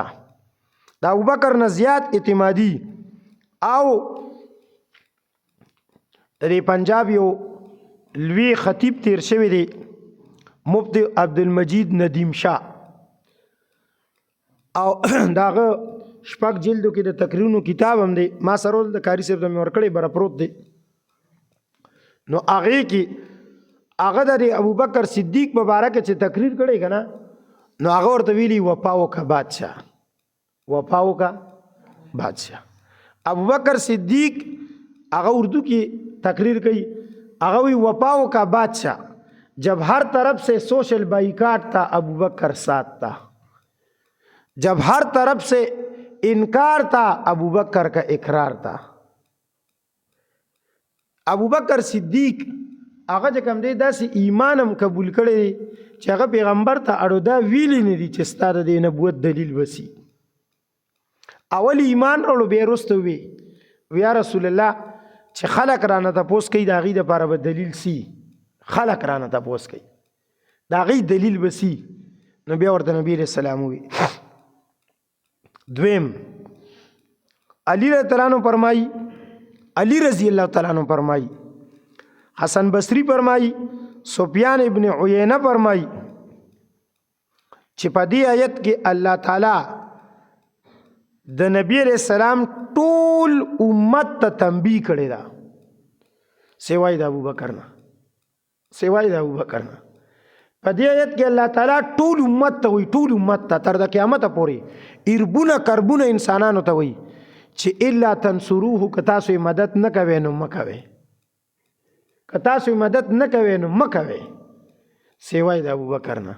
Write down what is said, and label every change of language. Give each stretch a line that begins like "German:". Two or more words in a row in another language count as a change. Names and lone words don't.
Pashto: د ابوبکر نه زیات اعتمادي او د پنجاب یو لوی خطیب تیر شوی دی مفتی عبدالمجید ندیم شاه، او داغه شپږ جلدو کې د تقریرونو کتاب هم دی، ما سره د کاری صاحب د مې ورکړی بره پروت دی. نو هغې کې هغه د ابوبکر صدیق په باره کې چې تقریر کړی که نه، نو هغه ورته ویلي
Urdu: وفاو کا بادشاہ، وفاو کا بادشاہ.
Pashto: ابوبکر صدیق هغه اردو کې تقریر کوي، هغه وی
Urdu: وفاو کا بادشاہ جب ہر طرف سے سوشل بائیکاٹ تھا ابوبکر ساتھ تھا، جب ہر طرف سے انکار تھا ابوبکر کا اقرار تھا.
Pashto: ابوبکر صدیق هغه چې کوم دی داسې ایمان هم قبول کړی چې هغه پیغمبر ته اړو دا ویلی نه دي چې ستا د نبوت دلیل وسی. اول ایمان اړو بیا وروسته وی یا رسول الله چې خلق رانه تپوس کوي د هغې دپاره به دلیل سی، خلق رانه تپوس کوي د هغې دلیل به سی. نو بیا ورته نبی
Arabic: علیہ السلام
Pashto: وی. دویم علی
Arabic: رضی اللہ عنہ
Pashto: فرمائی، علی
Arabic: رضی اللہ تعالیٰ عنہ
Pashto: فرمائی، حسن بصری فرمائی، سفیان ابن عیینہ فرمائی چې په دې آیت کې الله تعالی د نبی
Arabic: علیہ السلام
Pashto: ټول امت ته تنبیه کړی دا سوای د ابوبکر نه، سوای د ابوبکر نه. په دې آیت کې الله تعالی ټول امت ته وایي، ټول امت ته تر د قیامت پورې اربونه کربونه انسانانو ته وایي چې
Arabic: الا تنصروه
Pashto: که تاسو یې مدد نه کوئ نو مه کوئ، که تاسو یې مدد نه کوئ نو مه کوئ سوای د ابوبکر نه.